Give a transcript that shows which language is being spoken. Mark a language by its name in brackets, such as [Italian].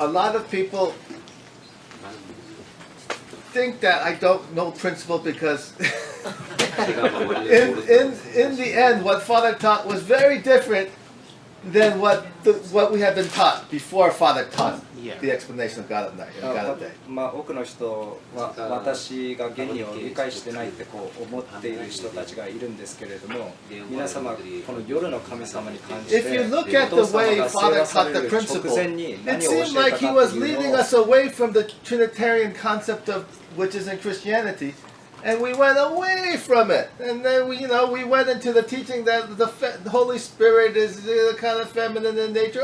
[English] A lot of people think that I don't know principle because in the end, what Father taught was very different than what we had been taught before Father taught the explanation of God at night and God at day. [Japanese] 多くの人は私が原理を理解してないってこう思っている人たちがいるんですけれども、皆様この夜の神様に関して [English] If you look at the way Father taught the principle, it seemed like he was leading us away from the Trinitarian concept of which is in Christianity, And we went away from it, and then we went into the teaching that the Holy Spirit is kind of feminine in nature.